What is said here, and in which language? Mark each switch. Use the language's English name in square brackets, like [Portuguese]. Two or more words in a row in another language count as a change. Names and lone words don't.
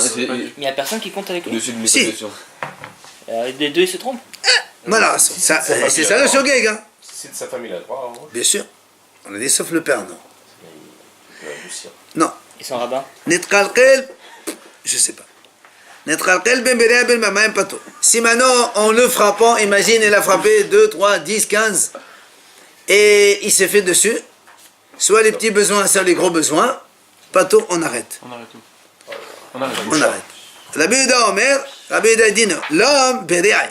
[French] Mais il n'y a personne qui compte avec lui. Au-dessus de Si. l'évaluation. Les deux, ils se trompent. Voilà, c'est ça le shogeg, hein. C'est de sa famille, là, droit, hein. Bien sûr. On a dit sauf le père, non. Il va adoucir. Non. Ils sont rabbins. Netkalkel, je sais pas. [Hebrew] נתקלקל בין בריעי בין במימי פטור. [French] Si maintenant, en le frappant, imagine, il a frappé 2, 3, 10, 15, et il s'est fait dessus, soit les petits besoins, soit les gros besoins, pato, on arrête. On arrête tout. On arrête. Rabbi Yehuda Omer, Rabbi Yehuda dit non. L'homme, berea.